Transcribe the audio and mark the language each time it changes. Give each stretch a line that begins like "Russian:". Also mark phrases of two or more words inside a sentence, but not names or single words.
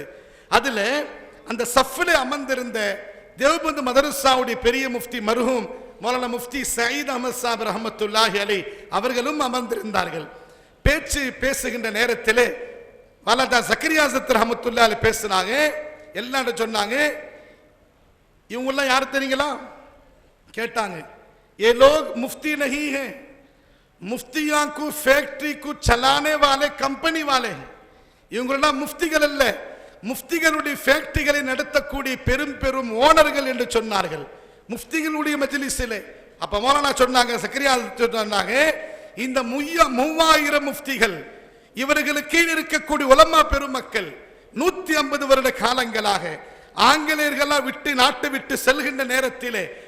Tamil: அதில் அந்த சஃபிலே அமர்ந்திருந்த தேவபந்து மதரசாவுடைய பெரிய முஃப்தி மர்ஹூம் மௌலானா முஃப்தி சயீத் அஹமத் சாப்
Arabic: رحمة الله عليه
Tamil: அவர்களும் அமர்ந்திருந்தார்கள். பேசுகின்ற நேரத்திலே வாலாதா ஜக்கரியா ஹசரத்
Arabic: رحمة الله عليه
Tamil: பேசினாங்க. எல்லாரும் சொன்னாங்க, இவங்கெல்லாம் யார் தெரியுங்களா கேட்டாங்க.
Hindi: ये लोग मुफ्ती नहीं हैं, मुफ्तियां को फैक्ट्री को चलाने वाले कंपनी वाले हैं.
Tamil: இவங்களெல்லாம் முஃப்திகள் அல்ல, முஃப்திகளுடைய ஃபேக்டரிகளை நடத்தக்கூடிய பெரும் பெரும் ஓனர்கள் என்று சொன்னார்கள் முஃப்திகளுடைய மஜ்லிஸிலே. அப்ப மௌலானா சொன்னாங்க, சக்கரியா சொன்னாங்க, இந்த 3000 முஃப்திகள் இவர்களுக்கு கீழ் இருக்கக்கூடிய உலமா பெருமக்கள் 150 வருட காலங்களாக ஆங்கிலேயர்களால் விட்டு நாட்டு விட்டு செல்கின்ற நேரத்திலே